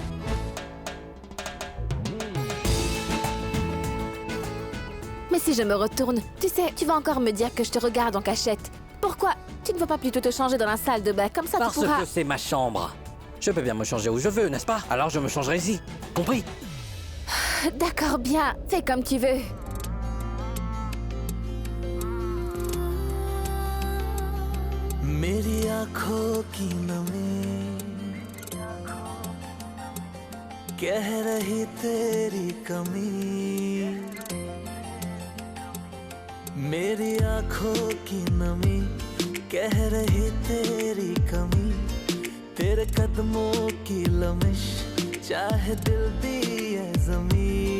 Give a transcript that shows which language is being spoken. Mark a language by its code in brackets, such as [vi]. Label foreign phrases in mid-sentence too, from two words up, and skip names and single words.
[fr] Mais si je me retourne, tu sais, tu vas encore me dire que je te regarde en cachette. Pourquoi tu ne vas pas plutôt te changer dans la salle de bain? Comme ça Parce tu pourras... que c'est ma chambre. Je peux bien me changer où je veux, n'est-ce pas? Alors je me changerai ici. Compris? D'accord, bien. Fais comme tu veux. [hi] मेरी आंखों की नमी कह रही तेरी कमी मेरी आंखों की नमी कह रही तेरी कमी, तेरे कदमों की लमिश चाहे दिल दिए जमी,